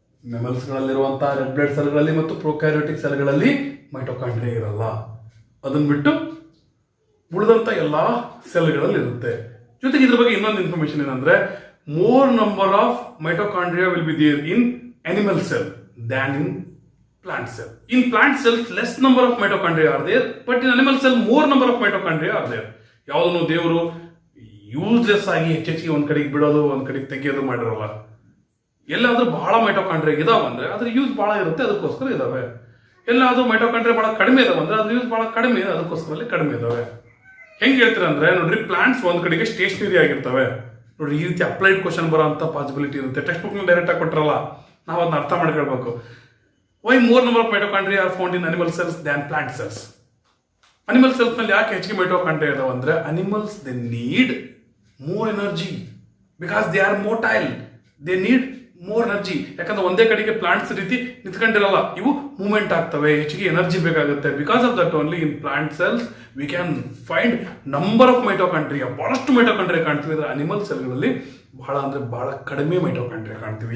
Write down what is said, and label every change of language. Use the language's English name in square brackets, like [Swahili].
[Kannada] ಮೆಮಲ್ಸ್ಗಳಲ್ಲಿರುವಂತಹ red blood ಸೆಲ್ಗಳಲ್ಲಿ ಮತ್ತು prokaryotic ಸೆಲ್ಗಳಲ್ಲಿ mitochondria ಇರಲ್ಲ. ಅದನ್ನ ಬಿಟ್ಟು ಉಳಿದಂತ ಎಲ್ಲಾ ಸೆಲ್ಗಳಲ್ಲಿ ಇರುತ್ತೆ. ಜೊತೆಗೆ ಇದ್ರ ಬಗ್ಗೆ ಇನ್ನೊಂದು ಇನ್ಫಾರ್ಮೇಶನ್ ಏನಂದ್ರೆ, [English] More number of mitochondria will be there in animal cell than in plant cell. In plant cells, less number of mitochondria are there, but in animal cell, more number of mitochondria are there. [Kannada] ಯಾವುದನ್ನು ದೇವರು useless ಆಗಿ ಹೆಚ್ಚೆಚ್ಚಿಗೆ ಒಂದ್ ಕಡೆಗೆ ಬಿಡೋದು, ಒಂದ್ ಕಡೆಗೆ ತೆಗೆಯೋದು ಮಾಡಿರಲ್ಲ. ಎಲ್ಲಾದ್ರೂ ಬಹಳ ಮೈಟೊಕಾಂಡ್ರಿಯಾ ಇದಾವ ಅಂದ್ರೆ ಅದ್ರ ಯೂಸ್ ಬಹಳ ಇರುತ್ತೆ, ಅದಕ್ಕೋಸ್ಕರ ಇದಾವೆ. ಎಲ್ಲಾದ್ರೂ ಮೈಟೊಕಾಂಡ್ರಿಯಾ ಬಹಳ ಕಡಿಮೆ ಇದಾವೆ ಅಂದ್ರೆ ಅದ್ರ ಯೂಸ್ ಬಹಳ ಕಡಿಮೆ ಇದೆ, ಅದಕ್ಕೋಸ್ಕರ ಕಡಿಮೆ ಇದಾವೆ. ಹೆಂಗ್ ಹೇಳ್ತೀರ ಅಂದ್ರೆ, ನೋಡ್ರಿ, ಪ್ಲಾಂಟ್ಸ್ ಒಂದ್ ಕಡೆಗೆ ಸ್ಟೇಷನರಿ ಆಗಿರ್ತವೆ. ನೋಡ್ರಿ, ಈ ರೀತಿ ಅಪ್ಲೈಡ್ ಕ್ವಶನ್ ಬರೋ ಅಂತ ಪಾಸಿಬಿಲಿಟಿ ಇರುತ್ತೆ. ಟೆಕ್ಸ್ಟ್ ಬುಕ್ ಡೈರೆಕ್ಟ್ ಆಗಿ ಕೊಟ್ಟಿರಲ್ಲ, ನಾವು ಅದನ್ನ ಅರ್ಥ ಮಾಡ್ಕೊಳ್ಬೇಕು. [English] Why more number of mitochondria are found in animal cells than plant cells? [Kannada] Animal cells ನಲ್ಲಿ ಯಾಕೆ ಹೆಚ್ಚಿಗೆ ಮೈಟೊಕಾಂಡ್ರಿಯಾ ಇದಾವೆ ಅಂದ್ರೆ, [English] animals they need more energy because they are motile. They need more energy. [Kannada] ಯಾಕಂದ್ರೆ ಒಂದೇ ಕಡೆಗೆ ಪ್ಲಾಂಟ್ಸ್ ರೀತಿ ನಿಂತ್ಕೊಂಡಿರಲ್ಲ, ಇವು ಮೂವ್ಮೆಂಟ್ ಆಗ್ತವೆ, ಹೆಚ್ಚಿಗೆ ಎನರ್ಜಿ ಬೇಕಾಗುತ್ತೆ. [English] because of that only in plant cells we can find number of mitochondria, [Kannada] ಬಹಳಷ್ಟು ಮೈಟೊಕಾಂಡ್ರಿಯಾ ಕಾಣ್ತೀವಿ. ಇದ್ರೆ ಅನಿಮಲ್ ಸೆಲ್ಗಳಲ್ಲಿ ಬಹಳ ಅಂದ್ರೆ ಬಹಳ ಕಡಿಮೆ ಮೈಟೊಕಾಂಡ್ರಿಯಾ ಕಾಣ್ತೀವಿ.